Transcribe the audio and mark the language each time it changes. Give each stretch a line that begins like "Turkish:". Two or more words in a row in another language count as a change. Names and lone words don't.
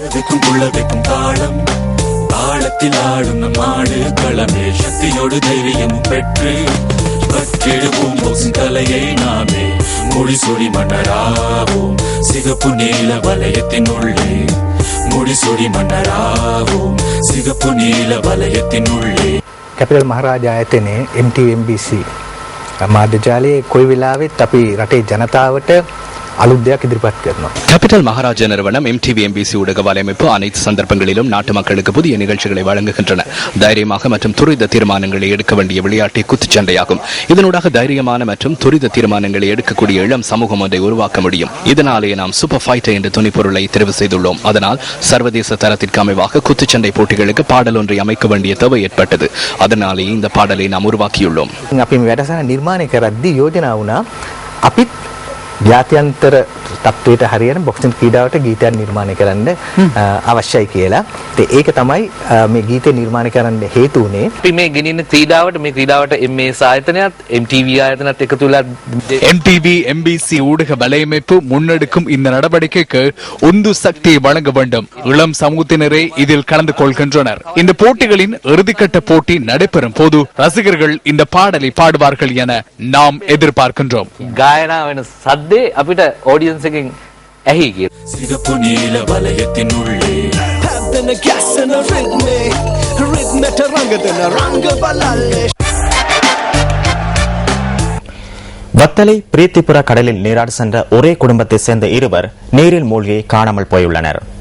Tamil: தாளத்தில் ஆடும் நம் நாடு களமே சக்தியோடு தைரியமும் பெற்று பற்றிடுவோம் கலையை நாமே முடிசூடி மன்னராவோம் சிகப்பு நீல வலயத்தின் உள்ளே முடிசூடி மன்னராவோம் சிகப்பு நீல வலயத்தின் உள்ளே.
Sinhala: කැපිටල් මහරජා ආයතනයේ MTMBC මාධ්‍ය ජාලයේ කොයි වෙලාවෙත් අපි රටේ ජනතාවට அலுத் දෙයක් ඉදිරිපත් කරනවා.
Tamil: கேபிட்டல் மகாராஜா நிறுவனம் MTVMBC ஊடக வலையமைப்பு அனைத்து சந்தர்ப்பங்களிலும் நாட்டு மக்களுக்கு புதிய நிகழ்ச்சிகளை வழங்குகின்றன. தைரியமாக மற்றும் துரித தீர்மானங்களை எடுக்க வேண்டிய விளையாட்டை குத்துச்சண்டையாகும். இதனூடாக தைரியமான மற்றும் துரித தீர்மானங்களை எடுக்கக்கூடிய இளம் சமூகம் ஒன்றை உருவாக்க முடியும். இதனாலேயே நாம் சூப்பர் ஃபைட்டர் என்ற துணிப்பொருளை தெரிவு செய்துள்ளோம். அதனால் சர்வதேச தரத்திற்கு அமைவாக குத்துச்சண்டை போட்டிகளுக்கு பாடல் ஒன்றை அமைக்க வேண்டிய தேவை ஏற்பட்டது. அதனாலேயே இந்த பாடலை நாம் உருவாக்கியுள்ளோம்.
Sinhala: අපි මේ වැඩසටහන නිර්මාණය කරද්දී යෝජනා වුණා අපිත් ජාත්‍යන්තර තත්ත්වයට හරියන බොක්සින් ක්‍රීඩාවට ගීතයක් නිර්මාණය කරන්න අවශ්‍යයි කියලා. ඒක තමයි මේ ගීතය නිර්මාණය කරන්න හේතු වුණේ. අපි මේ ගෙනින්න ක්‍රීඩාවට මේ ක්‍රීඩාවට MS ආයතනයත් MTV ආයතනත් එකතු වෙලා
Tamil: MTV MBC ஊடக வலையமைப்பு முன்னெடுக்கும் இந்த நடவடிக்கைக்கு உந்து சக்தியை வழங்க வேண்டும். இளம் சமூகத்தினரே இதில் கலந்து கொள்கின்றனர். இந்த போட்டிகளின் இறுதிக்கட்ட போட்டி நடைபெறும் போது ரசிகர்கள் இந்த பாடலை பாடுவார்கள் என நாம் எதிர்பார்க்கின்றோம்.
Sinhala: ගායනා වෙන සද්දේ අපිට ඔඩියන්ස් එකෙන් ඇහි කියලා.
Tamil: சிகப்பு நீல வலயத்தின் உள்ளே வத்தலை பிரீத்திபுர கடலில் நீராட சென்ற ஒரே குடும்பத்தை சேர்ந்த இருவர் நீரில் மூழ்கி காணாமல் போயுள்ளனர்.